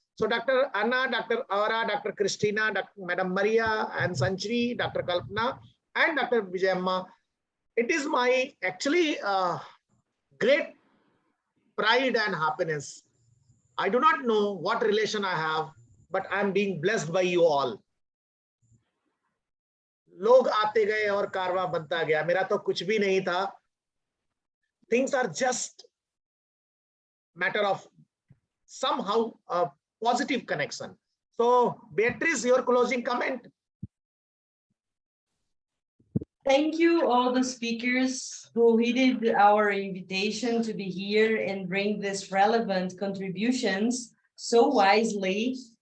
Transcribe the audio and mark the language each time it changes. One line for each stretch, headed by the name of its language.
English: So Dr. Anna, Dr. Aura, Dr. Christina, Madam Maria, and Sanchri, Dr. Kalpana, and Dr. Vijayamma, it is my actually great pride and happiness. I do not know what relation I have, but I am being blessed by you all.
Hindi: लोग आते गए और कारवां बनता गया. मेरा तो कुछ भी नहीं था.
English: Things are just matter of somehow a positive connection. So, Beatrice, your closing comment. Thank you, all the speakers who heeded our invitation to be here and bring these relevant contributions so wisely.